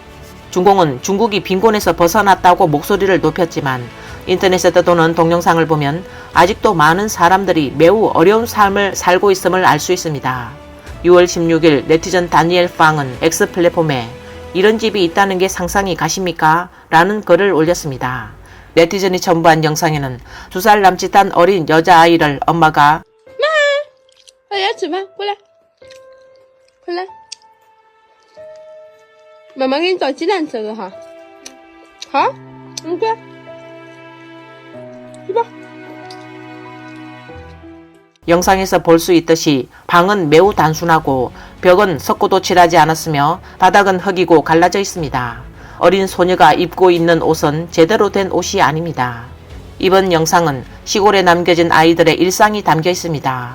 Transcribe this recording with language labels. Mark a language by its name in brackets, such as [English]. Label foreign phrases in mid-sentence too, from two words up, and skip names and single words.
[Korean] 중공은 중국이 빈곤에서 벗어났다고 목소리를 높였지만 인터넷에 떠도는 동영상을 보면 아직도 많은 사람들이 매우 어려운 삶을 살고 있음을 알 수 있습니다. 6월 16일 네티즌 다니엘 팡은 X 플랫폼에 이런 집이 있다는 게 상상이 가십니까? 라는 글을 올렸습니다. 네티즌이 첨부한 영상에는 2살 남짓한 어린 여자아이를 엄마가 [Chinese] 大家吃饭，过来，过来，妈妈给你倒鸡蛋吃个哈，好，过来，去吧。 [Korean] 영상에서 볼 수 있듯이 방은 매우 단순하고 벽은 석고도 칠하지 않았으며 바닥은 흙이고 갈라져 있습니다. 어린 소녀가 입고 있는 옷은 제대로 된 옷이 아닙니다. 이번 영상은 시골에 남겨진 아이들의 일상이 담겨 있습니다.